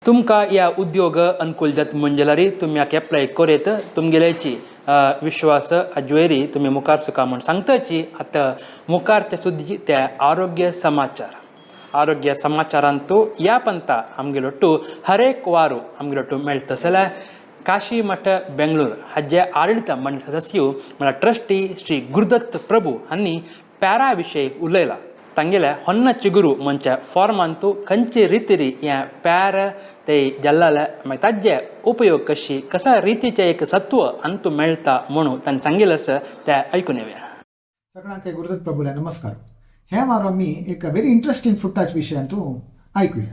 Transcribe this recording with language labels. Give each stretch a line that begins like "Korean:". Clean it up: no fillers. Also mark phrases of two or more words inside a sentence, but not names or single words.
Konkani: तुमकां ह्या उद्योग अनुकूल जाता म्हणजेल्यार तुमी हाका एप्लाय कोरेत तुमगेल्याची विश्वास अजवेरी तुमी मुखार सुका म्हण सांगताची आतां मुखारच्या सुद्दी त्या आरोग्य समाचारांतू ह्या पंता आमगेलोटू हर एक वारू आमगेलोटू मेळटा जाल्यार काशी मठ बेंगळूर हाजे आडಳಿತ मंडळ सदस्य म्हळ्यार ट्रस्टी श्री गुरुदत्त प्रभू हांणी पॅरा विशयी उलयला. तांगेल्या ಹೊನ್ನ ಚಿಗುರು ಮಂಚ ಫಾರ್ಮಂತೂ खंयचे रितीरी ह्या पॅर ते जल्लाले मागीर ताजे उपयोग कसा रितीचे एक सत्व अंतू मेळटा म्हणून ताणें सांगिल्लें आसा तें आयकून येवया. सगळ्यांक गुरुदत्त प्रभूला नमस्कार. हे वारो आमी एक
English: very interesting
Konkani: फुडाच्या विशयांतू ऐकुया.